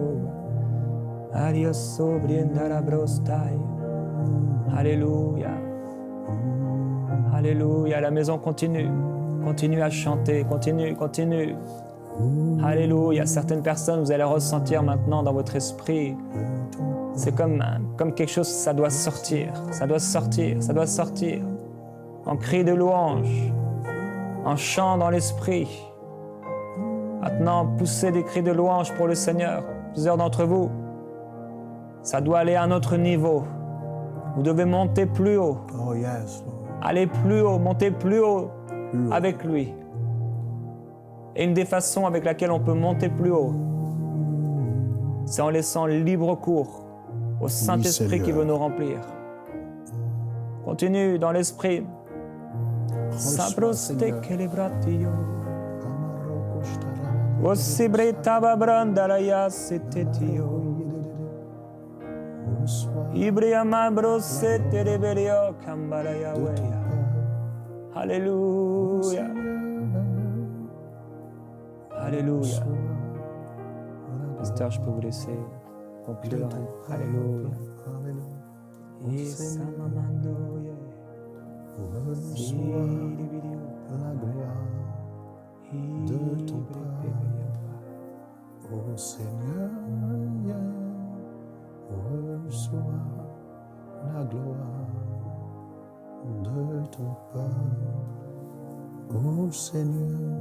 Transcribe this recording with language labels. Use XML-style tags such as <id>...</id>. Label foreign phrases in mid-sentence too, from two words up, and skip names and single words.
<fr>Aria sobriendara brostai. Alléluia. Alléluia. La maison continue. Continue à chanter. Continue, continue. Alléluia. Certaines personnes, vous allez ressentir maintenant dans votre esprit. C'est comme quelque chose, ça doit sortir. Ça doit sortir. Ça doit sortir. En cri de louange. En chant dans l'esprit. Maintenant, poussez des cris de louange pour le Seigneur. Plusieurs d'entre vous, ça doit aller à un autre niveau. Vous devez monter plus haut.</fr> <en>Oh yes, Lord.</en> <fr>Aller plus haut, monter plus haut avec lui. Et une des façons avec laquelle on peut monter plus haut, c'est en laissant libre cours au Saint-Esprit qui veut nous remplir. Continue dans l'esprit. Sabroste celebratio. Osibreta brandalaya setetio. Ibria mabrose tereberio kambaraya weya. Alléluia. Alléluia. Pasteur, je peux vous laisser conclure. Alléluia. Yes, amamando, yeah. La gloire de ton Père, ô Seigneur, reçois la gloire de ton Père, ô Seigneur.</fr>